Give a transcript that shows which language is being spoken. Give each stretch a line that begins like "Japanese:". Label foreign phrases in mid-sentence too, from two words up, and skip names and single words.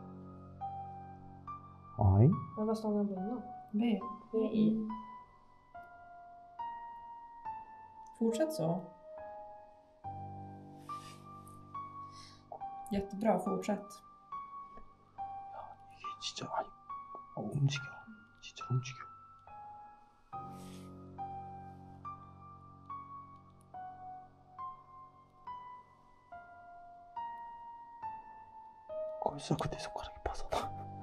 Swedish: I? Men vad står den på innan? B. I. Fortsätt så. Jättebra, fortsätt.
Korean: 이게 진짜 아니 움직여. 진짜 움직여. 거기서 내 손가락이 벗어나.